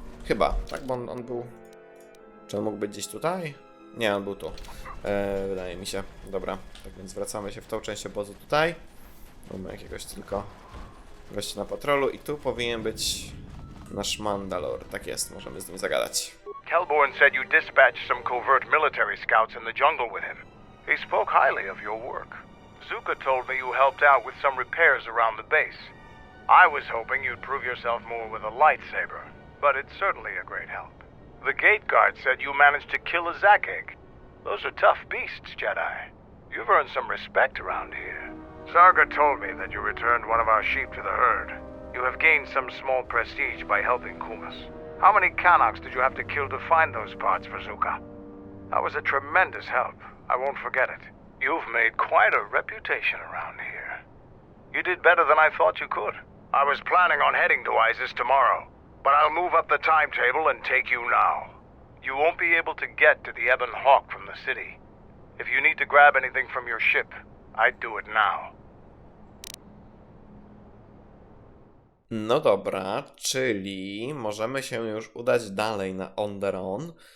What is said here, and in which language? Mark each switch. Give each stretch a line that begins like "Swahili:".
Polish: Chyba, tak, bo on był... Czy on mógł być gdzieś tutaj? Nie, on był tu. Wydaje mi się. Dobra, tak więc wracamy się w tą część obozu tutaj. Mamy jakiegoś tylko gościa na patrolu i tu powinien być nasz Mandalor. Tak jest, możemy z nim zagadać.
English: Kelborn said you dispatched some covert military scouts in the jungle with him. He spoke highly of your work. Zuka told me you helped out with some repairs around the base. I was hoping you'd prove yourself more with a lightsaber, but it's certainly a great help. The gate guard said you managed to kill a Zakeg. Those are tough beasts, Jedi. You've earned some respect around here. Sarga told me that you returned one of our sheep to the herd. You have gained some small prestige by helping Kumas. How many Kanaks did you have to kill to find those parts for Zuka? That was a tremendous help. I won't forget it. You've made quite a reputation around here. You did better than I thought you could. I was planning on heading to Isis tomorrow, but I'll move up the timetable and take you now. You won't be able to get to the Ebon Hawka from the city. If you need to grab anything from your ship, I'd do it now.
Polish: No dobra, czyli możemy się już udać dalej na Onderon.